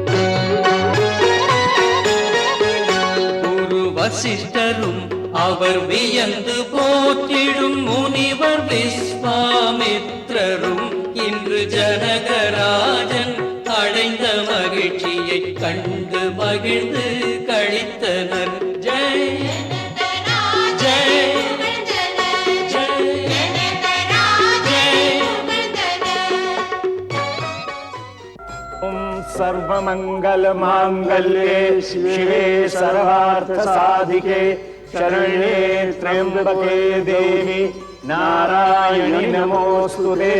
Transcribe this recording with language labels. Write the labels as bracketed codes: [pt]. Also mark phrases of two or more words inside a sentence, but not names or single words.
[ta] குரு வசிஷ்டரும் அவர் வியந்து போற்றிடும் முனிவர் விஸ்வாமித்ரரும் இன்று ஜனகராஜன் அடைந்த மகிழ்ச்சியை கண்டு மகிழ்ந்து கழித்தனர். ஜெய் [sa] सर्वमंगल मांगल्ये शिवे सर्वार्थ साधिके शरण्ये त्र्यंबके देवी नारायणि नमोस्तुते.